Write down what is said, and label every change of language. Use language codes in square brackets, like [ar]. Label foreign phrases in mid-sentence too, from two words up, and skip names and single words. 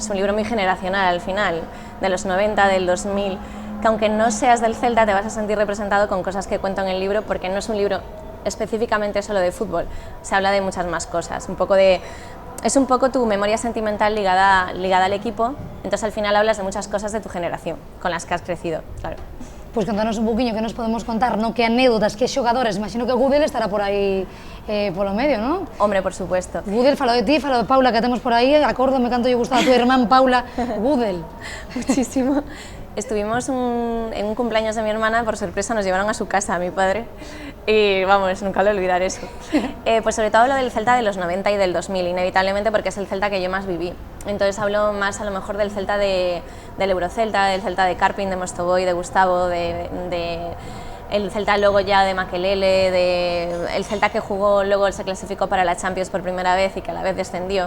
[es] Es un libro muy generacional al final, de los 90, del 2000, que aunque no seas del Celta te vas a sentir representado con cosas que cuento en el libro, porque no es un libro específicamente solo de fútbol, se habla de muchas más cosas, es un poco tu memoria sentimental ligada al equipo, entonces al final hablas de muchas cosas de tu generación, con las que has crecido, claro. [gl] Pois contanos un poquinho que nos podemos contar, no? Que anécdotas, que xogadores, imagino que Gudel estará por aí polo medio, non? [es] Hombre, por supuesto. [gl] Gudel, falo de ti, falo de Paula, que temos por aí, acórdame canto lle gustaba a tu irmán Paula, Gudel. [es] Muchísimo. Estuvimos en un cumpleaños de mi hermana, por sorpresa nos llevaron a su casa, a mi padre, y vamos, nunca lo olvidar eso. Pues sobre todo lo del Celta de los 90 y del 2000, inevitablemente, porque es el Celta que yo más viví. Entonces hablo más a lo mejor del Celta del Eurocelta, del Celta de Carpin, de Mostovoy, de Gustavo, el Celta luego ya de Makelele, el Celta que jugó, luego se clasificó para la Champions por primera vez y que a la vez descendió.